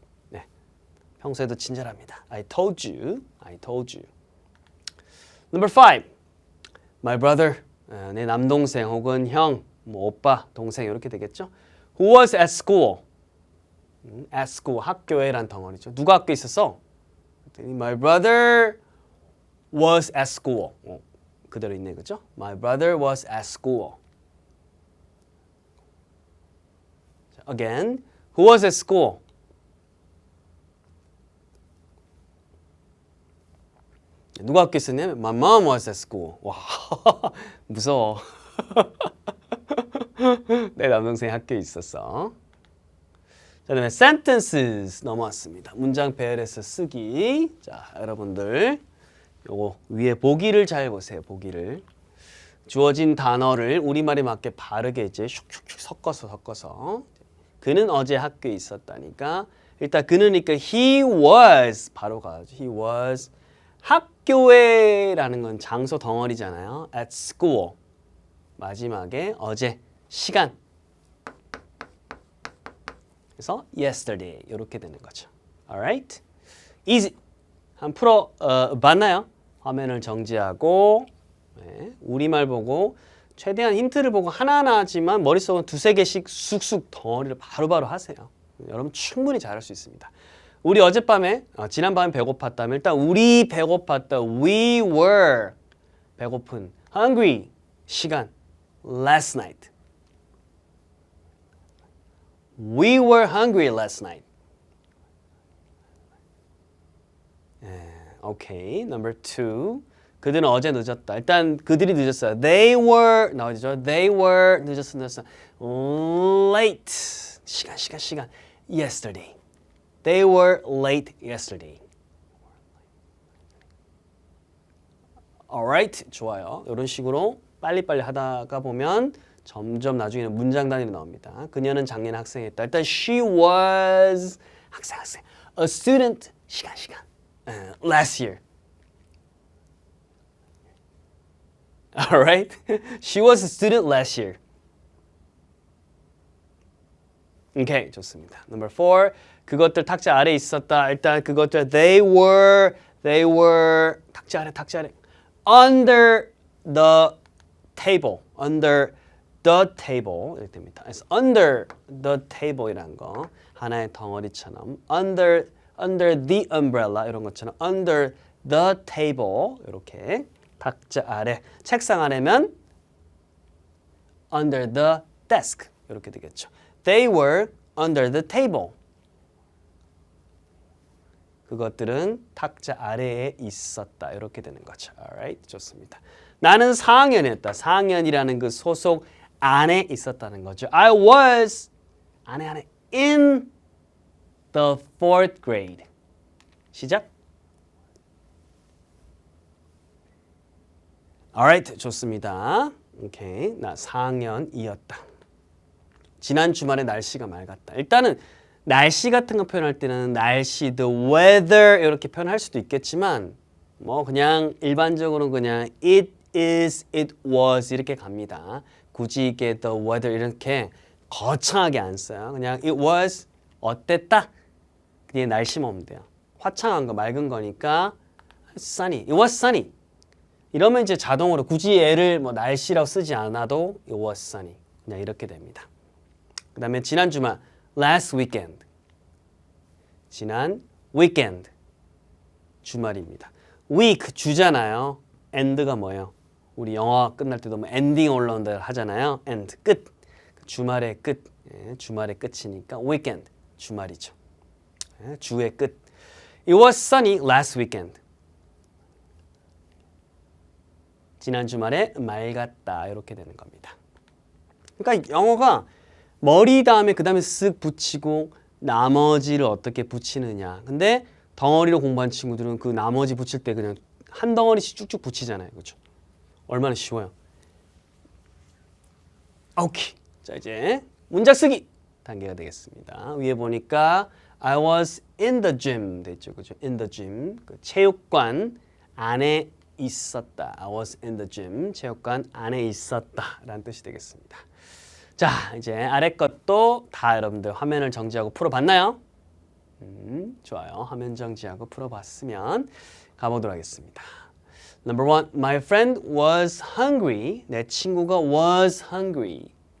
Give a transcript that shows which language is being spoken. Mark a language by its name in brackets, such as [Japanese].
[Korean] 네. 평소에도 친절합니다. [English] I told you. I told you. Number 5. My brother. [Korean] 내 남동생 혹은 형, 뭐 오빠, 동생 이렇게 되겠죠. [English] Who was at school. At school, [Korean] 학교에란 덩어리죠. 누가 학교에 있었어? [English] My brother was at school. [Korean] 그대로 있네, 그죠? [English] My brother was at school. Again, who was at school? [Korean] 누가 학교에 있었냐면 [English] My mom was at school. [Korean] 와, 무서워. 내 남동생이 학교에 있었어. 자, 그다음에 sentences 넘어왔습니다. 문장 배열해서 쓰기. 자, 여러분들 요거 위에 보기를 잘 보세요. 보기를. 주어진 단어를 우리말에 맞게 바르게 이제 슉슉슉 섞어서 그는 어제 학교에 있었다니까 일단 그는니까 [English] he was [Korean] 바로 가야죠. [English] he was [Korean] 학교에라는 건 장소 덩어리잖아요. [English] at school [Korean] 마지막에 어제 시간 그래서 yesterday 이렇게 되는 거죠. [English] Alright? easy. [Korean] 한 풀어 봤나요? 화면을 정지하고 네, 우리말 보고 최대한 힌트를 보고 하나하나지만 머릿속은 두세 개씩 쑥쑥 덩어리를 바로바로 하세요. 여러분 충분히 잘할 수 있습니다. 우리 어젯밤에 지난밤에 배고팠다면 일단 우리 배고팠다. [English] We were 배고픈 hungry 시간 last night. We were hungry last night. [Korean] 오케이. [English] Number 2. [Korean] 그들은 어제 늦었다. 일단 그들이 늦었어요. [English] They were [Korean] 나오죠. [English] They were [Korean] 늦었어. [English] Late. 시간. Yesterday. They were late yesterday. Alright. [Korean] 좋아요. 이런 식으로 빨리빨리 하다가 보면 점점 나중에는 문장 단위로 나옵니다. 그녀는 작년에 학생이었다. 일단 [English] she was [Korean] 학생. [English] A student 시간. Last year. Alright? She was a student last year. [Korean] 오케이, 좋습니다. [English] Number 4. [Korean] 그것들 탁자 아래 있었다. 일단 그것들 [English] they were [Korean] 탁자 아래 [English] under the table. under the table [Korean] 이렇게 됩니다. 그래서 [English] under the table [Korean] 이란 거 하나의 덩어리처럼 [English] under the umbrella [Korean] 이런 것처럼 under the table 이렇게 탁자 아래 책상 아래면 [English] under the desk [Korean] 이렇게 되겠죠. [English] They were under the table. [Korean] 그것들은 탁자 아래에 있었다. 이렇게 되는 거죠. [English] Alright, [Korean] 좋습니다. 나는 4학년이었다. 4학년이라는 그 소속 안에 있었다는 거죠. [English] I was 안에 in the 4th grade. [Korean] 시작. [English] Alright, [Korean] 좋습니다. 오케이, 나 4학년이었다. 지난 주말에 날씨가 맑았다. 일단은 날씨 같은 거 표현할 때는 날씨, the weather 이렇게 표현할 수도 있겠지만 뭐 그냥 일반적으로 그냥 [English] it is, it was [Korean] 이렇게 갑니다. 굳이 이게 the weather 이렇게 거창하게 안 써요. 그냥 [English] it was [Korean] 어땠다? 그게 날씨만 오면 돼요. 화창한 거, 맑은 거니까 [English] sunny, it was sunny. [Korean] 이러면 이제 자동으로 굳이 얘를 뭐 날씨라고 쓰지 않아도 [English] it was sunny. [Korean] 그냥 이렇게 됩니다. 그 다음에 지난 주말 [English] last weekend. [Korean] 지난 weekend. 주말입니다. week 주잖아요. end가 뭐예요? 우리 영화 끝날 때도 뭐 엔딩 올라온다 하잖아요. end 끝. 주말의 끝. 예, 주말의 끝이니까 weekend, 주말이죠. 예, 주의 끝. [English] It was sunny last weekend. [Korean] 지난 주말에 맑았다. 이렇게 되는 겁니다. 그러니까 영어가 머리 다음에 그 다음에 쓱 붙이고 나머지를 어떻게 붙이느냐. 근데 덩어리로 공부한 친구들은 그 나머지 붙일 때 그냥 한 덩어리씩 쭉쭉 붙이잖아요. 그렇죠? 얼마나 쉬워요. 오케이. 자, 이제 문장 쓰기 단계가 되겠습니다. 위에 보니까 [English] I was in the gym [Korean] 됐죠. 그죠? [English] in the gym. [Korean] 그 체육관 안에 있었다. [English] I was in the gym. [Korean] 체육관 안에 있었다. 라는 뜻이 되겠습니다. 자, 이제 아래 것도 다 여러분들 화면을 정지하고 풀어봤나요? 좋아요. 화면 정지하고 풀어봤으면 가보도록 하겠습니다. [English] Number one, my friend was hungry. [Korean] 내 친구가 [English] was hungry.